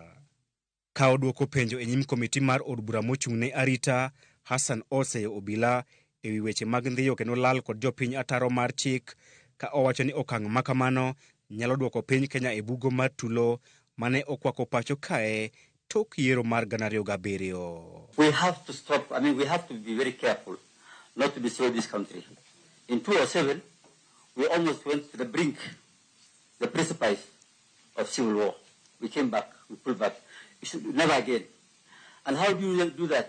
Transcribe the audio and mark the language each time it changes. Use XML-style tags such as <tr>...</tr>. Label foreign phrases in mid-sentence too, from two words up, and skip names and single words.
<luo>Ka odwoko penjo e nyim komiti mar od bura mochung'ne arita, Hassan oseyo obila e wi weche mag ndhiyo kendo lal kod jopiny ataro mar chik, ka owacho ni okang' makamano nyalo dwoko piny Kenya e bugo mar tulo mane okwako pacho kae tok yiero mar 2007.</luo> <en>We have to stop, we have to be very careful not to destroy this country. In 2007, we almost went to the brink, the precipice of civil war. We came back, we pulled back. We should never again. And how do you do that?</en>